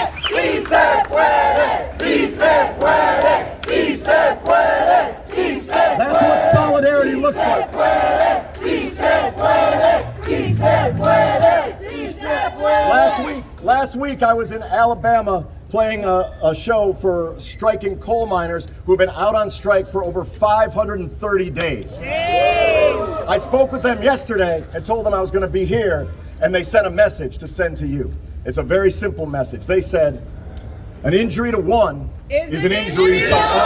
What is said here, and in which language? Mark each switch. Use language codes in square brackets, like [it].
[es] Sí se puede, sí se puede, sí se puede, sí se puede. [en] That's what solidarity looks like. [es] Sí se puede, sí se puede, sí se puede. [en] Last week I was in Alabama playing a show for striking coal miners who have been out on strike for over 530 days. I spoke with them yesterday and told them I was going to be here, and they sent a message to send to you. It's a very simple message. They said, an injury to one is an injury to all.